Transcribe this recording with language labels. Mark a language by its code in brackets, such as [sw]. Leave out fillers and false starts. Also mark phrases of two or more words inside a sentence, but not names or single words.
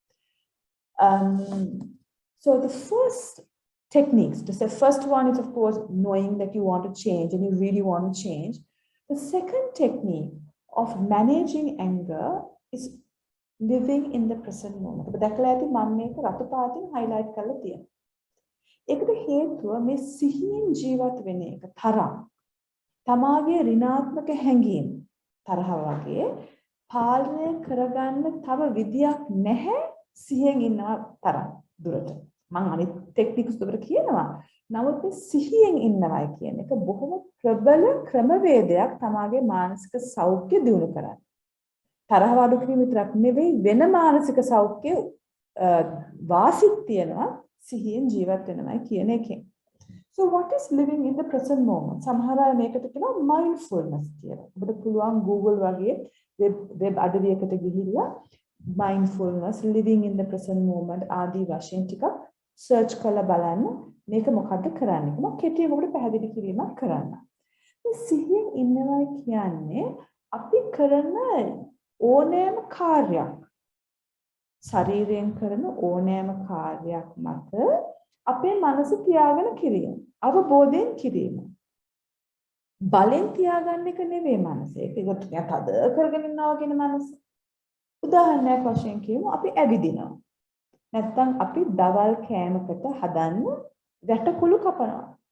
[en] So the first techniques, the first one is, of course, knowing that you want to change and you really want to change. The second technique of managing anger is living in the present moment. [si] ඔබ දැකලා ඇති මම මේක රතු පාටින් highlight කරලා තියෙනවා. ඒකට හේතුව මේ සිහියෙන් ජීවත් වෙන එක තරම් තමාගේ ඍණාත්මක හැඟීම් තරහ වගේ පාලනය කරගන්න තව විදියක් නැහැ සිහියෙන් ඉන්නවා තරම් දුරට. මම අනිත් ටෙක්නික්ස් උඩට කියනවා. නමුත් මේ සිහියෙන් ඉන්නවයි කියන එක බොහොම ප්‍රබල ක්‍රමවේදයක් තමාගේ මානසික සෞඛ්‍ය දියුණු කරන්න. තරහ අඩු කිරීම විතරක් නෙවෙයි වෙන මානසික සෞඛ්‍ය වාසිත් තියෙනවා සිහියෙන් ජීවත් වෙනවයි කියන එකෙන්. [en] So what is living in the present moment? [si] සමහර අය මේකට කියනවා mindfulness කියලා. ඔබට පුළුවන් Google වගේ web අඩවියකට ගිහිල්ලා mindfulness, [en] living in the present moment [si] ආදී වශයෙන් ටිකක් search කරලා බලන්න මේක මොකද්ද කරන්නේ කියලා කෙටියෙන් ඔබට පැහැදිලි කිරීමක් කරන්න. මේ සිහියෙන් ඉන්නවා කියන්නේ අපි කරන ඕනෑම කාර්යයක් ශරීරයෙන් කරන ඕනෑම කාර්යයක් මත අපේ මනස තියාගෙන කිරීම අවබෝධයෙන් කිරීම බලෙන් තියාගන්න එක නෙවෙයි මනස ඒක ටිකක් තද කරගෙන ඉන්නවා කියන මනස උදාහරණයක් වශයෙන් කියමු අපි ඇවිදිනවා නැත්නම් අපි දවල් කෑමකට හදන්න වැටකුළු කපනවා